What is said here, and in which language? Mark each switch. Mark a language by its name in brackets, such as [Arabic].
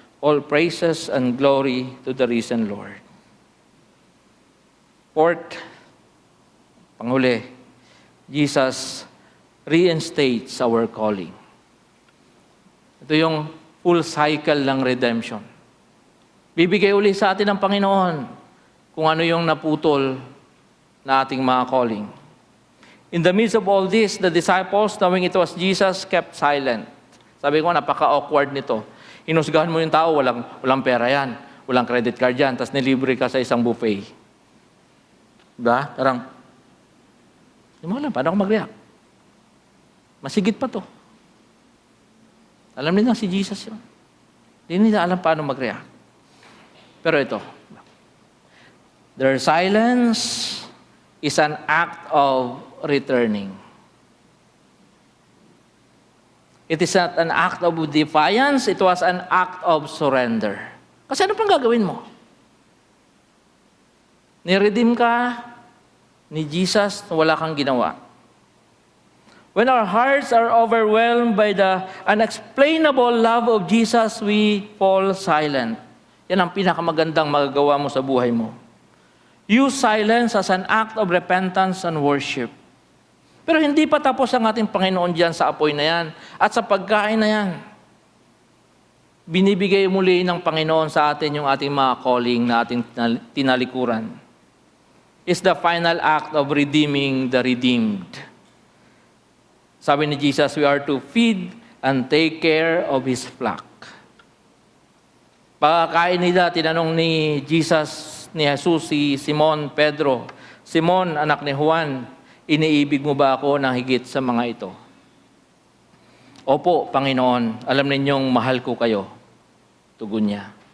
[English] All praises and glory to the risen Lord. Fourth, panghuli, Jesus reinstates our calling. [Filipino] Ito yung full cycle ng redemption. Bibigay uli sa atin ng Panginoon kung ano yung naputol na ating mga calling. [English] In the midst of all this, the disciples, knowing it was Jesus, kept silent. [Filipino] Sabi ko, napaka-awkward nito. Inusgahan mo yung tao, walang pera yan, walang credit card yan, tapos nilibre ka sa isang buffet. Diba? Parang, hindi mo alam, paano ako mag-react? Masigit pa to. Alam nila si Jesus yun. Hindi nila alam paano mag-react. Pero ito, [English] their silence is an act of returning. It is not an act of defiance, it was an act of surrender. [Filipino] Kasi ano pang gagawin mo? Niredeem ka ni Jesus na wala kang ginawa. [English] When our hearts are overwhelmed by the unexplainable love of Jesus, we fall silent. [Filipino] Yan ang pinakamagandang magagawa mo sa buhay mo. [English] Use silence as an act of repentance and worship. [Filipino] Pero hindi pa tapos ang ating Panginoon diyan sa apoy na yan at sa pagkain na yan. Binibigay muli ng Panginoon sa atin yung ating mga calling na ating tinalikuran. [English] It's the final act of redeeming the redeemed. [Filipino] Sabi ni Jesus, [English] we are to feed and take care of His flock. [Filipino] Pagkakain nila, tinanong ni Jesus, ni Jesus, si Simon Pedro, Simon, anak ni Juan, iniibig mo ba ako ng higit sa mga ito? Opo, Panginoon, alam ninyong mahal ko kayo. Tugon niya.